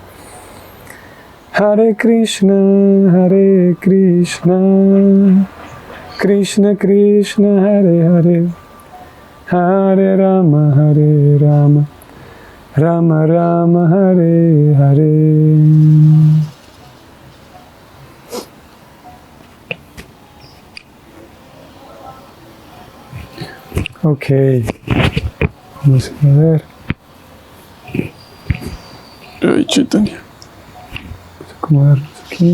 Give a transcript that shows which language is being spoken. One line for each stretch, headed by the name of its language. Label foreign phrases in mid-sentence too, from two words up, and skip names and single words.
Sanskrit: हरे कृष्ण, कृष्ण कृष्ण, हरे हरे, हरे राम, राम राम, हरे हरे.
Spanish: Ok, vamos a ver. Ay, Chaitanya. Vamos a acomodarnos aquí.